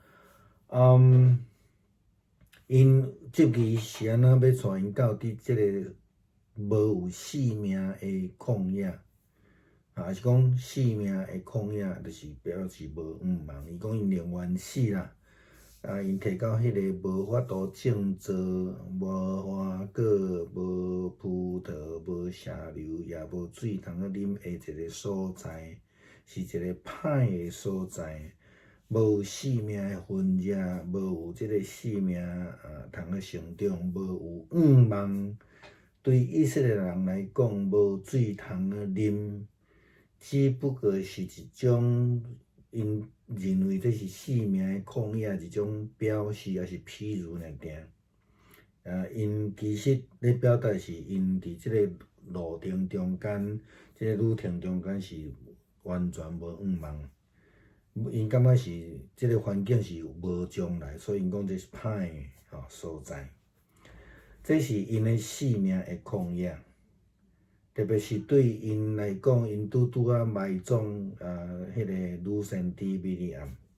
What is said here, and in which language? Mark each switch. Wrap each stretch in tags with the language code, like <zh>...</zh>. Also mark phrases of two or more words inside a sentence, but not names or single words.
<nan>因即个是安怎要带因到伫即个无有生命的旷野？是讲生命的旷野，就是表示无望。伊讲因宁愿死啦。因摕到迄个无法度种植、无花果、无葡萄、无石榴，也无水通好啉的一个所在，是一个歹的所在， 无性命的分野，无有即个性命通个成长，无有望。对以色列人来讲，无水通个啉，只不过是一种因认为这是性命的旷野一种表示，也是譬如尔定。因其实咧表达是因伫即个路程中间，即个旅程中间是完全无望。因感觉是即个环境是无将来，所以因讲这是歹的所在。这是因的性命的旷野，特别是对因来讲，因拄啊埋葬迄个女先知米利暗。</nan>